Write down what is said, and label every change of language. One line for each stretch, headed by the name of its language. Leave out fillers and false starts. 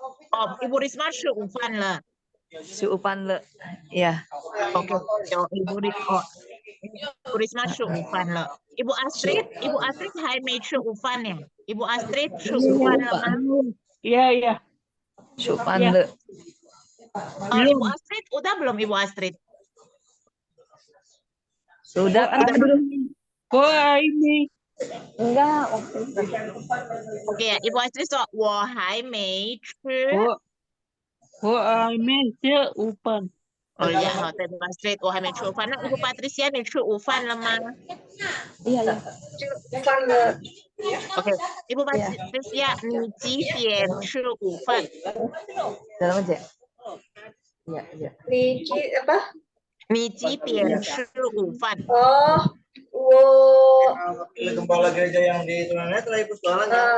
Chinese: Oh, Ibu Risma 吃午饭了。吃午饭了，ya. Oke, Ibu Risma 吃午饭了。 Ibu Astrid 还没吃午饭呀。Ibu Astrid 吃午饭了吗？
Indonesian: Iya, iya.
Chinese: 吃饭了，
Indonesian: Ibu Astrid udah belum Ibu Astrid? sudah kan? Bu Aimi. Enggak,
Chinese: Oke ya, Ibu Astrid so, 我还没吃。 Bu Aimi 吃午饭。 Oh ya, 好的，Ibu Astrid 我还没吃午饭。那 Ibu Patricia 你吃午饭了吗？
Indonesian: iya ya.
Chinese: OK， Ibu Patricia 你几点吃午饭？
Indonesian: Dalam aja. Iya, iya. Apa?
Chinese: 你几点吃午饭？ Oh,
Indonesian: Kepala gereja yang di Tunanetra ikut jualan